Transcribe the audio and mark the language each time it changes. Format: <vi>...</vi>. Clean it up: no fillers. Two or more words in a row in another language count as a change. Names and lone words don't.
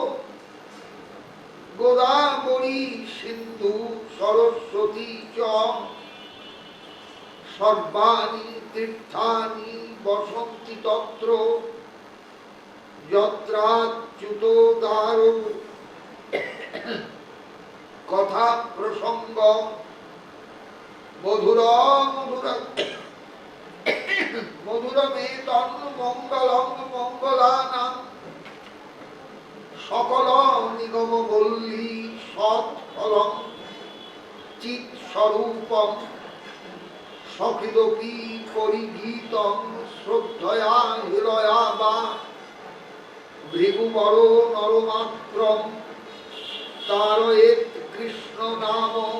<sa>গোদাবরী সিন্ধু সরস্বতী চ সর্বাণি তীর্থানি বসন্তি তত্র যত্রাচ্যুত দারো কথা প্রসঙ্গ মধুর মধুর মধুরমেতন মঙ্গলং মঙ্গলানাং সকল নিগম বল্লী সৎফলং চিৎ স্বরূপম সকৃদপি পরিগীতং শ্রদ্ধয়া হৃদয়া বা ভৃগুবর নরমাত্রম তারয়েত কৃষ্ণ নাম</sa>